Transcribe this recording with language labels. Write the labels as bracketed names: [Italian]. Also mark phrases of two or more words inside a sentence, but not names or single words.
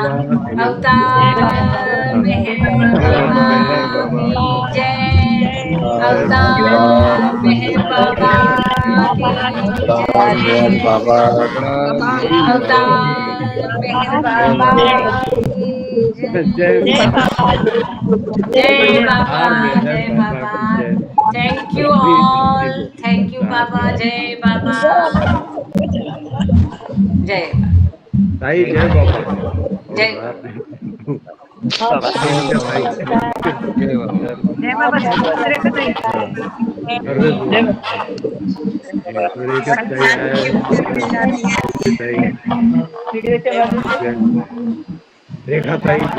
[Hindi] अवतार मेहर बाबा की जय, अवतार मेहर बाबा की जय, अवतार मेहर बाबा की जय बाबा, जय बाबा, जय बाबा। [English] thank you all, thank you बाबा। [Hindi] जय बाबा, जय ताई जय बाबा। जय जय बाबा। [Marathi] रेखाताई आहे, रेखाताई